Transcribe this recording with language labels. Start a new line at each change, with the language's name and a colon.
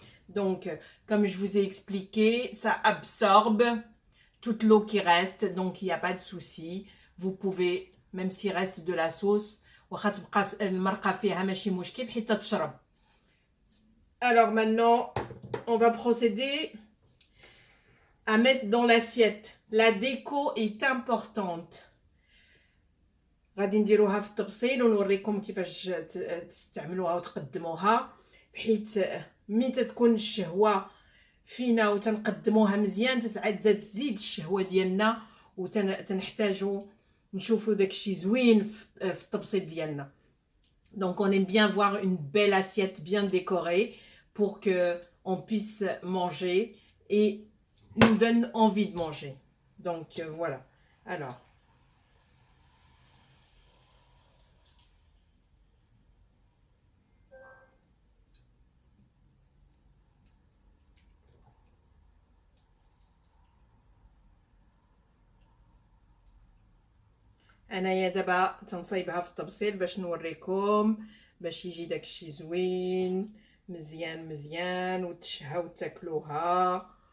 French: Donc comme je vous ai expliqué, ça absorbe toute l'eau qui reste, donc il n'y a pas de souci. Vous pouvez, même s'il reste de la sauce
Arabic: واخا تبقى المرقه فيها ماشي مشكل حيت تشرب.
French: Alors maintenant on va procéder à mettre dans l'assiette. La déco est importante.
Arabic: غادي نديروها في التبصيل ونوريكم كيفاش تستعملوها وتقدموها، بحيث ملي تكون الشهوه فينا وتنقدموها مزيان تزيد الشهوه ديالنا وتنحتاجوا نشوفوا داكشي زوين في التبصيل ديالنا.
French: Donc on aime bien voir une belle assiette bien décorée pour que on puisse manger et nous donne envie de manger. Donc voilà.
Arabic: Alors انايا دابا تنصايبها في الطبسيل باش نوريكم باش يجي داكشي زوين مزيان مزيان وتشهاو تاكلوها،